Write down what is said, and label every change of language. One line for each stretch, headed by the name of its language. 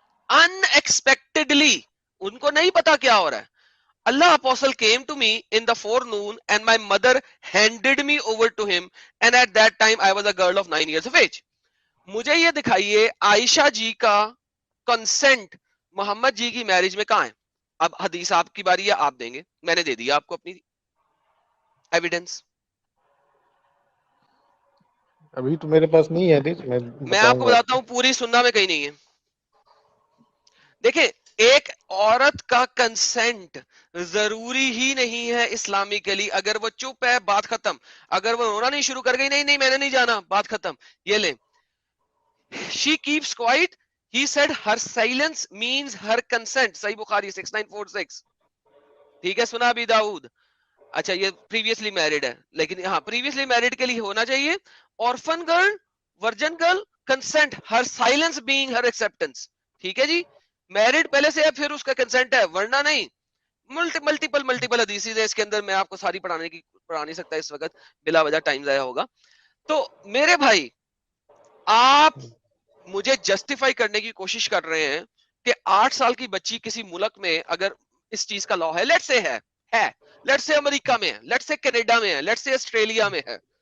English: Unexpectedly,
Urdu: ان کو نہیں پتا کیا ہو رہا ہے.
English: Allah apostle came to me in the forenoon and my mother handed me over to him, and at that time I was a girl of 9 years of age.
Urdu: مجھے یہ دکھائیے عائشہ جی کا کنسنٹ محمد جی کی میرج میں کہاں ہے؟ اب حدیث آپ کی باری ہے, آپ دیں گے. میں نے دے دیا آپ کو اپنی ایویڈنس. ابھی تو میرے پاس نہیں ہے حدیث, میں آپ کو بتاتا ہوں, پوری سننا میں کہیں نہیں ہے. دیکھیں, ایک عورت کا کنسنٹ ضروری ہی نہیں ہے اسلامکلی. اگر وہ چپ ہے بات ختم. اگر وہ رونا نہیں شروع کر گئی, نہیں نہیں میں نے نہیں جانا, بات ختم. یہ لیں,
English: she keeps quiet. He said her silence means her consent.
Urdu: صحیح بخاری 6946. ٹھیک ہے, سنا ابی داؤد. اچھا یہ پریویسلی میرڈ ہے, لیکن ہاں پریویسلی میرڈ کے لیے ہونا چاہیے.
English: orphan girl, virgin girl, consent, her silence being her acceptance.
Urdu: ٹھیک ہے جی, میرڈ پہلے سے ہے پھر اس کا کنسنٹ ہے, ورنہ نہیں. ملٹیپل حدیث ہے اس کے اندر, میں آپ کو ساری پڑھا نہیں سکتا اس وقت, بلا وجہ ٹائم ضائع ہوگا. تو میرے بھائی, آپ مجھے جسٹیفائی کرنے کی کوشش کر رہے ہیں کہ 8 سال کی بچی کسی ملک میں اگر اس چیز کا لا ہے, لیٹ سے ہے, لیٹ سے امریکہ میں ہے, لیٹ سے کینیڈا میں ہے, لیٹ سے آسٹریلیا میں ہے.